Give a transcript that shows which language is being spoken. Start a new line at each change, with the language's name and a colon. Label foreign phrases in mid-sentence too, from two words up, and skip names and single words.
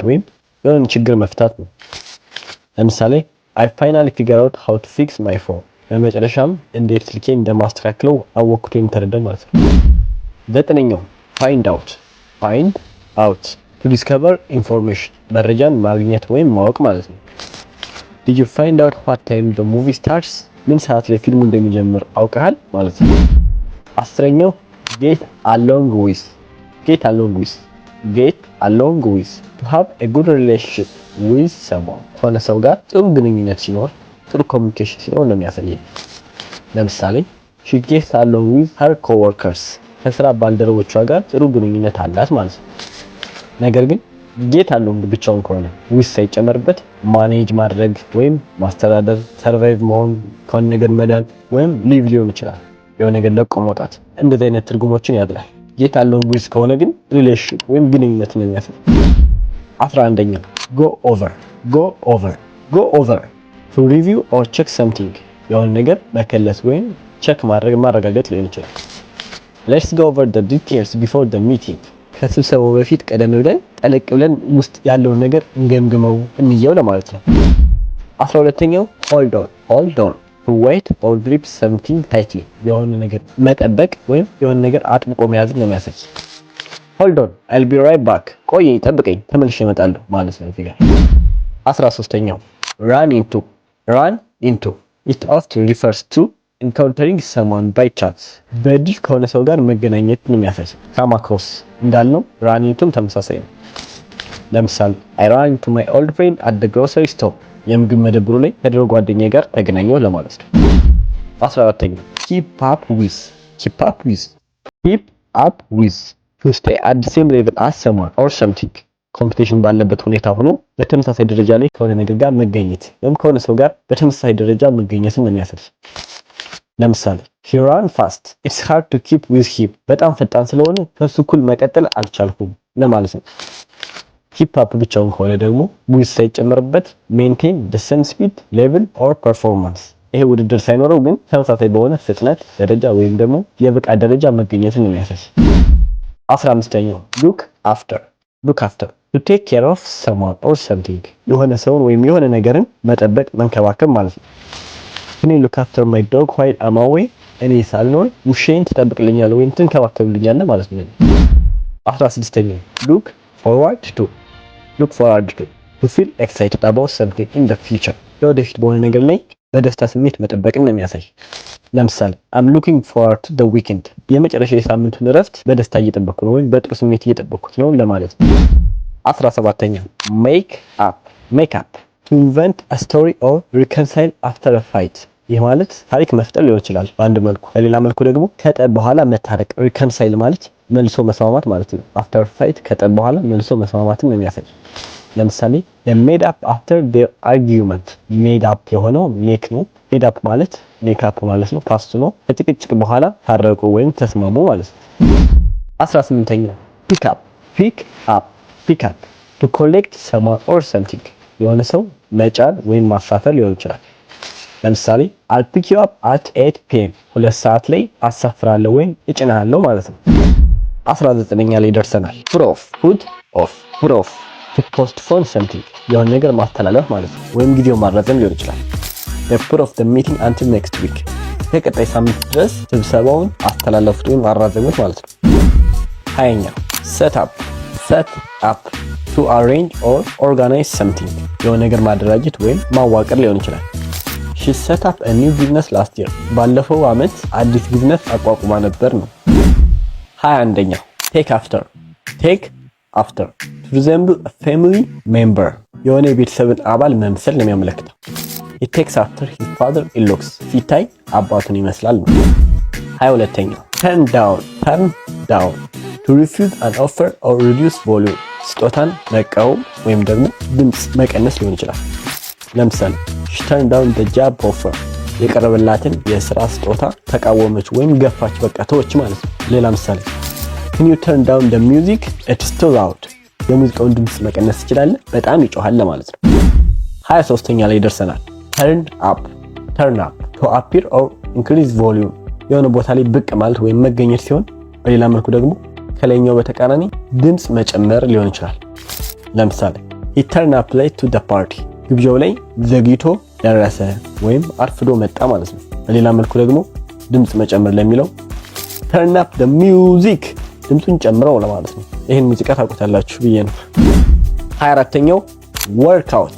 Amharic: ወይም የሆነ ችግር መፍታት ነው። ለምሳሌ
English: I finally figured out how to fix my phone
Amharic: በመጨረሻም እንዴት ስልኬን እንደማስተካክለው አወቅኩት ወይም ተረዳሁ ማለት ነው። ዘጠነኛው
English: find out to discover information
Amharic: መረጃን ማግኘት ወይም ማወቅ ማለት ነው።
English: did you find out what time the movie starts
Amharic: ምን ሰዓት ላይ ፊልሙ እንደሚጀምር አውቀሃል ማለት ነው። አስረኛው
English: get along with to have a good relationship with someone
Amharic: ከሆነ ሰው ጋር ጥሩ ግንኙነት ሲኖር ጥሩ ኮሚኒኬሽን ሲኖር ነው የሚያሳየው። ለምሳሌ
English: she gets along with her coworkers
Amharic: ከስራ ባልደረቦቿ ጋር ጥሩ ግንኙነት አላት ማለት ነው። ነገር ግን
English: get along
Amharic: ብቻውን ከሆነ with ሳይጨመርበት ማኔጅ ማድረግ ወይም ማስተዳደር ሰርቫይቭ መሆን ከሆነ ነገር መዳን ወይም ሊቭ ሊሆን ይችላል የሆነ ነገር ለቆ መውጣት እንደዚህ አይነት ትርጉሞችን ያድላል።
English: get along with
Amharic: ከሆነ ግን ሪሌሽን ወይም ግንኙነት ነው የሚያሳየው። 11ኛው go
English: over to review or check something
Amharic: የሆነ ነገር መከለስ ወይም ቼክ ማረጋገጥ ሊሆን ይችላል።
English: let's go over the details before the meeting
Amharic: ከስብሰባው በፊት ቀደም ብለን ጠለቅ ብለን ውስጥ ያለውን ነገር እንገምግመው እንየው ለማለት ነው። 12ኛው
English: hold on to wait or grip something tightly
Amharic: የሆነ ነገር መጠበቅ ወይም የሆነ ነገር አጥብቆ መያዝ ነው የሚያሳይ።
English: hold on I'll be right back
Amharic: ቆይ ጠብቀኝ ተመልሼ እመጣለሁ ማለት ነው እዚህ ጋር። 13ኛው
English: run into it often refers to encountering someone by chance
Amharic: በድል ከሆነ ሰው ጋር መገናኘት ነው የሚያሳይ።
English: come across
Amharic: እንዳልነው
English: run into
Amharic: ተመሳሳይ ነው። ለምሳሌ
English: I ran into my old friend at the grocery store
Amharic: የምግብ መደብሩ ላይ ከድሮ ጓደኛዬ ጋር ተገናኘሁ ለማለት ነው። 14ኛው keep
English: up with to stay at the same level as someone or something
Amharic: ኮምፒቲሽን ባለበት ሁኔታ ሆኖ በተመሳሳይ ደረጃ ላይ ከሆነ ነገር ጋር መገኘት ወይም ከሆነ ሰው ጋር በተመሳሳይ ደረጃ መገኘትን ነው የሚያሳይ። ለምሳሌ
English: he ran fast it's hard to keep with him
Amharic: በጣም ፈጣን ስለሆነ ከሱ እኩል መቀጠል አልቻልኩም ለማለት ነው።
English: keep up
Amharic: ብቻውን ከሆነ ደግሞ with ሳይጨመርበት
English: maintain the same speed level or performance
Amharic: ይሄ ውድድር ሳይኖረው ግን ተመሳሳይ በሆነ ፍጥነት ደረጃ ወይም ደግሞ የብቃት ደረጃ መገኘትን ነው የሚያሳይ። 15ኛው
English: look after to take care of someone or something
Amharic: የሆነ ሰውን ወይም የሆነ ነገርን መጠበቅ መንከባከብ ማለት ነው። እኔ
English: look after my dog while I'm away
Amharic: እኔ ሳልኖር ውሻዬን ትጠብቅልኛለህ ወይም ትንከባከብልኛለህ ማለት ነው። 16ኛው
English: look forward look forward to feel excited about something in the future
Amharic: ለወደፊት በሆነ ነገር ላይ በደስታ ስሜት መጠበቅን ነው የሚያሳይ። ለምሳሌ
English: I'm looking forward to the weekend
Amharic: የመጨረሻ የሳምንቱን እረፍት በደስታ እየጠበቅኩ ነው ወይም በጥሩ ስሜት እየጠበቅኩት ነው ለማለት ነው። 17ኛ
English: make up to invent a story or reconcile after a fight
Amharic: ይህ ማለት ታሪክ መፍጠር ሊሆን ይችላል በአንድ መልኩ። በሌላ መልኩ ደግሞ ከጠብ በኋላ መታረቅ reconcile ማለት መልሶ መስማማት ማለት ነው።
English: after fight
Amharic: ከጠብ በኋላ መልሶ መስማማትን ነው የሚያሳይ። ለምሳሌ
English: they made up after their argument made up
Amharic: የሆነው make ነው።
English: made up
Amharic: ማለት
English: make up
Amharic: ማለት ነው ፓስት ነው። ከጭቅጭቅ በኋላ ታረቁ ወይም ተስማሙ ማለት ነው። 18ኛ
English: pick up to collect someone or something
Amharic: የሆነ ሰው መጫን ወይም ማሳፈር ሊሆን ይችላል። ለምሳሌ
English: I'll pick you up at 8 PM
Amharic: 2 ሰዓት ላይ አሳፍራለሁ ወይም እጭናለሁ ማለት ነው። 19ኛ ላይ ደርሰናል።
English: put off to postpone something
Amharic: የሆነ ነገር ማስተላለፍ ማለት ነው ወይም ጊዜው ማራዘም ሊሆን ይችላል።
English: put off the meeting until next week
Amharic: ከቀጣይ ሳምንት ድረስ ስብሰባውን አስተላለፉት ወይም አራዘሙት ማለት ነው። 20ኛ set
English: up to arrange or organize something
Amharic: የሆነ ነገር ማደራጀት ወይም ማዋቀር ሊሆን ይችላል።
English: she set up a new business last year
Amharic: ባለፈው አመት አዲስ ቢዝነስ አቋቁማ ነበር ነው። 21ኛ
English: take after to resemble a family member
Amharic: የሆነ የቤተሰብን አባል መምሰል ነው የሚያመለክተው።
English: it takes after his father-in-law
Amharic: ሲታይ አባቱን ይመስላል ነው። 22ኛ
English: turn down to refuse an offer or reduce volume
Amharic: ስጦታን መቃወም ወይም ደግሞ ድምጽ መቀነስ ሊሆን ይችላል። ለምሳሌ
English: she turned down the job offer
Amharic: የቀረበላትን የስራ ስጦታ ተቃወመች ወይም ገፋች፣ በቃ ተወች ማለት ነው። ሌላ ምሳሌ
English: can you turn down the music it's too loud
Amharic: የሙዚቃውን ድምጽ መቀነስ ትችላለህ፣ በጣም ይጮሃል ለማለት ነው። 23ኛ ላይ ደርሰናል።
English: turn up to appear or increase volume
Amharic: የሆነ ቦታ ላይ ብቅ ማለት ወይም መገኘት ሲሆን በሌላ መልኩ ደግሞ ከላይኛው በተቃራኒ ድምጽ መጨመር ሊሆን ይችላል። ለምሳሌ
English: he turned up late to the party
Amharic: ግብዣው ላይ ዘግይቶ ደረሰ ወይም አርፍዶ መጣ ማለት ነው። በሌላ መልኩ ደግሞ ድምጽ መጨመር ለሚለው
English: turn up the music
Amharic: ድምጹን ጨምረው ለማለት ነው። ይሄን ሙዚቃ ታውቁታላችሁ ብዬ ነው። 24ኛው work